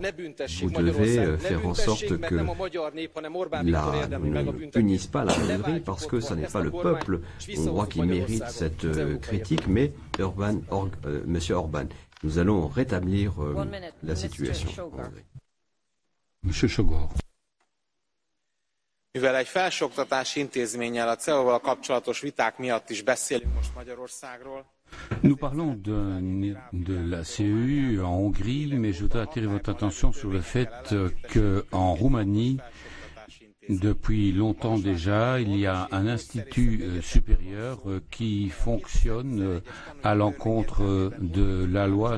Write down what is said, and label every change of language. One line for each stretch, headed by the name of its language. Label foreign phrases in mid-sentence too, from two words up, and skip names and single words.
French: Vous devez faire en sorte que ne punisse pas la Hongrie parce que ce n'est pas le peuple hongrois qui mérite cette critique, mais M. Orban. Nous allons rétablir la situation en Hongrie. Monsieur Sogor.
Hungarian: Mivel egy felsőoktatási intézménnyel, a CEU-val kapcsolatos viták miatt is beszélünk most Magyarországról.
French: Nous parlons de la CEU en Hongrie, mais je voudrais attirer votre attention sur le fait qu'en Roumanie, depuis longtemps déjà, il y a un institut supérieur qui fonctionne à l'encontre de la loi.